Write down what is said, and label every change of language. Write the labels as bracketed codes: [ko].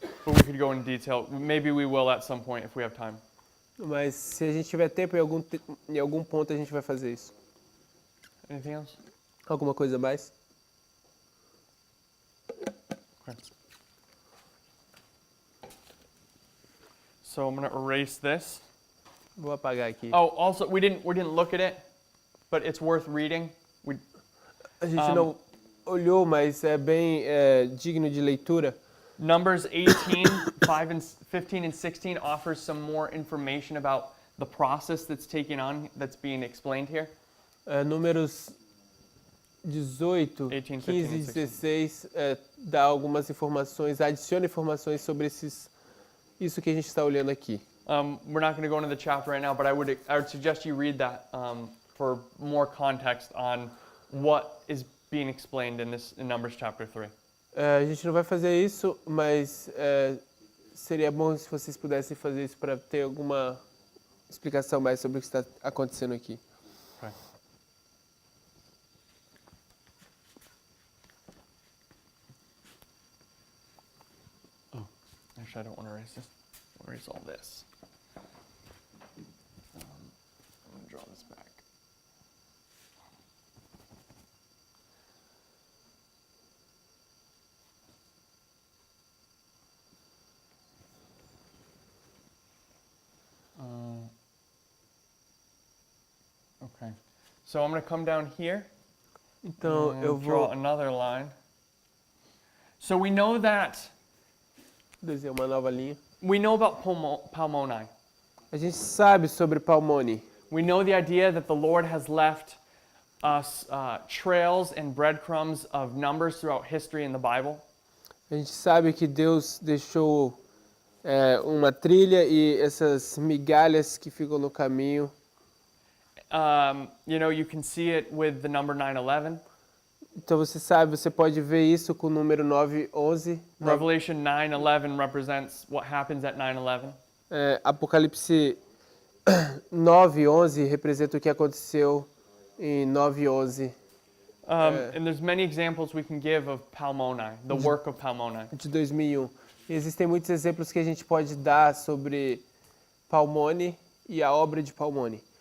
[en] But we could go into detail. Maybe we will at some point if we have time. [pt] Mas se a gente tiver tempo, em algum ponto a gente vai fazer isso. [en] Anything else? [pt] Alguma coisa a mais? [en] Okay. So I'm going to erase this. [pt] Vou apagar aqui. [en] Oh, also we didn't look at it, but it's worth reading. [pt] A gente não olhou, mas é bem digno de leitura. [en] Numbers 18, 15 and 16 offers some more information about the process that's being explained here. [pt] Números 18, 18, 15 e 15 e 16 dá algumas informações, adiciona informações sobre isso que a gente está olhando aqui. [en] We're not going to go into the chapter right now, but I would suggest you read that for more context on what is being explained in Numbers chapter 3. [pt] A gente não vai fazer isso, mas seria bom se vocês pudessem fazer isso para ter alguma explicação mais sobre o que está acontecendo aqui. [en] Okay. Oh, actually, I don't want to erase this. I'll erase all this. I'm going to draw this back. Okay, so I'm going to come down here [pt] Então eu [en] and draw [pt] vou [en] another line. So we know [pt] desenhar uma nova linha. [en] we know about Palmoni. [pt] A gente sabe sobre Palmoni. [en] We know the idea that the Lord has left us trails and breadcrumbs of numbers throughout history in the Bible. [pt] A gente sabe que Deus deixou uma trilha e essas migalhas que ficam no caminho. [en] You can see it with the number 9/11. [pt] Então você pode ver isso com o número 9:11. [en] Revelation 9:11 represents what happens at 9/11. [pt] Apocalipse 9:11 representa o que aconteceu em 9:11 [en] And there's many examples we can give of Palmoni, the work of Palmoni. [pt] de 2001. E existem muitos exemplos que a gente pode dar sobre Palmoni e a obra de Palmoni.